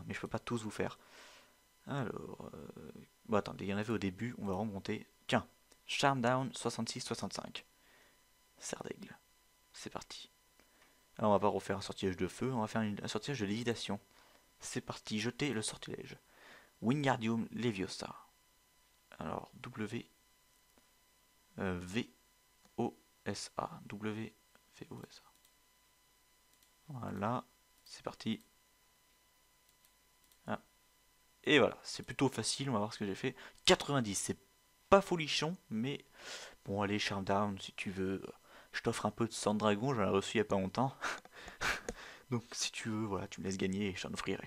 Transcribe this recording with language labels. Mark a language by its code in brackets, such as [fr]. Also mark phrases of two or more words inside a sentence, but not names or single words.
[fr] Mais je peux pas tous vous faire. Alors, bon, attendez, il y en avait au début, on va remonter. Tiens, Charm Down 66-65. Serre d'aigle. C'est parti. Alors, on va pas refaire un sortilège de feu, on va faire un sortilège de lévitation. C'est parti, jeter le sortilège. Wingardium Leviosa. Alors, W, V, O, S, A. W, V, O, S, A. Voilà, c'est parti. Ah. Et voilà, c'est plutôt facile, on va voir ce que j'ai fait. 90, c'est pas folichon, mais bon, allez, Charm Down, si tu veux. Je t'offre un peu de sang de dragon, j'en ai reçu il y a pas longtemps. Donc, si tu veux, voilà, tu me laisses gagner et je t'en offrirai.